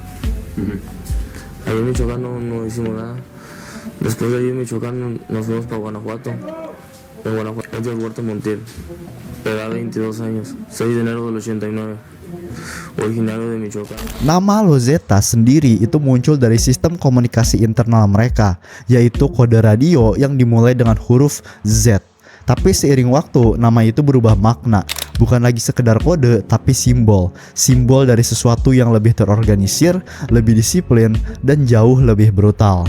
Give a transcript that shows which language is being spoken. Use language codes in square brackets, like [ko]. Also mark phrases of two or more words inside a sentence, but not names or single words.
[es] Ahí en Michoacán no hicimos nada. Después de ahí en Michoacán nos fuimos para Guanajuato. En Guanajuato, Edgar Huerta Montiel, edad 22 años, 6 de enero del 89, originario de Michoacán. [id] Nama Los Zetas sendiri itu muncul dari sistem komunikasi internal mereka, yaitu kode radio yang dimulai dengan huruf Z. Tapi seiring waktu, nama itu berubah makna. Bukan lagi sekedar kode, tapi simbol. Simbol dari sesuatu yang lebih terorganisir, lebih disiplin, dan jauh lebih brutal.